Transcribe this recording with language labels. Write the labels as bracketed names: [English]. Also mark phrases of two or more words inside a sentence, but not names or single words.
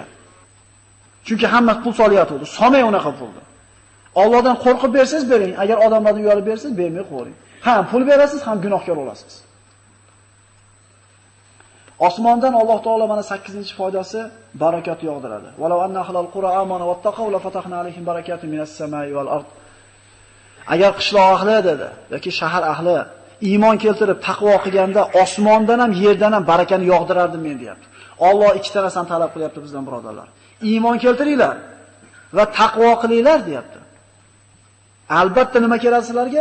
[Uzbek] Chunki hamma pul solyapti. Solmay unaqa pulni. Allohdan qo'rqib bersangiz bering, agar odamlardan uyalib bersangiz bermay qo'ying. Ham pul berasiz, ham gunohkor bo'lasiz. Osmondan Alloh taolo mana 8-foydasi barakat yog'diradi. [Arabic] ولو أن أهل القرى آمنوا واتقوا لفتحنا عليهم بركات من السماء والأرض. [Uzbek] Agar qishloq ahli dedi yoki shahar ahli iymon keltirib taqvo qilganda osmondan ham yerdan ham barakani yog'dirardim men deyapti. Alloh ikkita narsani talab qilyapti bizdan birodarlar. Iymon keltiringlar va taqvo qilinglar deyapti. Albatta nima keladi sizlarga?